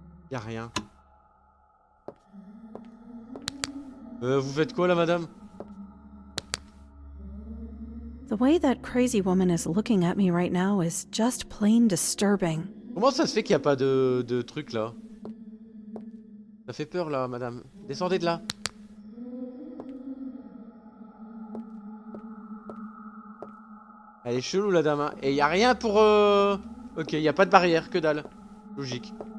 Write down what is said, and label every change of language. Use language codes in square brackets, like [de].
[fr] Y'a rien. Vous faites quoi là, madame? [en] The way that crazy woman is looking at me right now is just plain disturbing. [fr] Comment ça se fait qu'il n'y a pas de truc là? Ça fait peur là, madame. Descendez de là. Elle est chelou la dame, hein. Et il n'y a rien pour... Ok, il n'y a pas de barrière, que dalle. Logique.